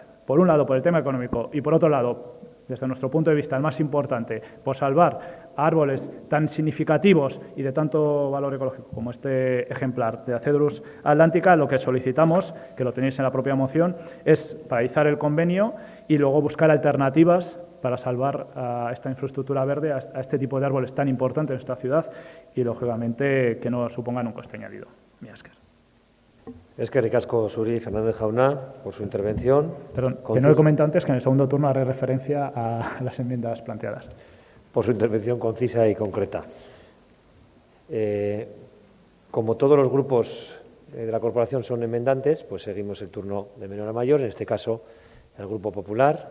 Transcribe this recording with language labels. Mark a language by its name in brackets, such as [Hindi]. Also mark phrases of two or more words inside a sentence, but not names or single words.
[Spanish] Por un lado, por el tema económico, y por otro lado, desde nuestro punto de vista, el más importante, por salvar árboles tan significativos y de tanto valor ecológico como este ejemplar de la Cedrus atlántica, lo que solicitamos, que lo tenéis en la propia moción, es paralizar el convenio y luego buscar alternativas para salvar a esta infraestructura verde, a este tipo de árboles tan importantes en nuestra ciudad y, lógicamente, que no supongan un coste añadido. [Basque] Mila esker. Eskerrik asko zuri, Fernández Jauna, [Spanish] por su intervención. Perdón, que no he comentado antes que en el segundo turno haré referencia a las enmiendas planteadas. Por su intervención concisa y concreta. Como todos los grupos de la corporación son enmendantes, pues seguimos el turno de menor a mayor, en este caso el Grupo Popular.